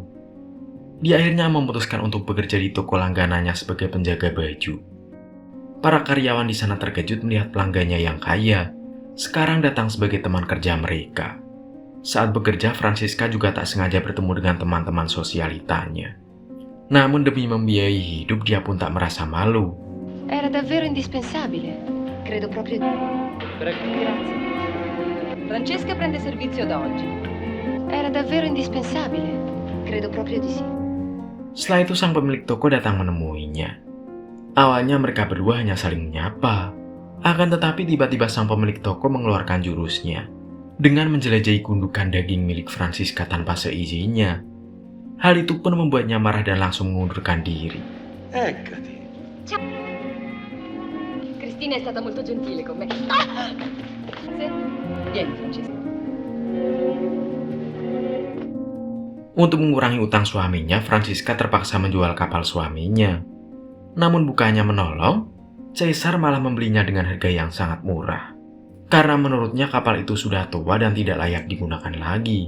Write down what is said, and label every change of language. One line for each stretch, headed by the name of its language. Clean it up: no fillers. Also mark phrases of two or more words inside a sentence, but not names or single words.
Indonesian: Dia akhirnya memutuskan untuk bekerja di toko langganannya sebagai penjaga baju. Para karyawan di sana terkejut melihat pelanggannya yang kaya sekarang datang sebagai teman kerja mereka. Saat bekerja, Francisca juga tak sengaja bertemu dengan teman-teman sosialitanya. Namun demi membiayai hidup, dia pun tak merasa malu.
Italian: Era davvero indispensabile. Credo proprio. Grazie. Francesca prende servizio da oggi. Era davvero indispensabile. Credo proprio di sì.
Indonesian: Setelah itu sang pemilik toko datang menemuinya. Awalnya mereka berdua hanya saling menyapa. Akan tetapi tiba-tiba sang pemilik toko mengeluarkan jurusnya dengan menjelajahi gundukan daging milik Francisca tanpa seizinnya. Hal itu pun membuatnya marah dan langsung mengundurkan diri.
Italian: Eccoti. Ciao. Cristina è stata molto gentile con me. Ah! Sì. Vieni, Francesca.
Indonesian: Untuk mengurangi utang suaminya, Francisca terpaksa menjual kapal suaminya. Namun bukannya menolong, Cesar malah membelinya dengan harga yang sangat murah. Karena menurutnya kapal itu sudah tua dan tidak layak digunakan lagi.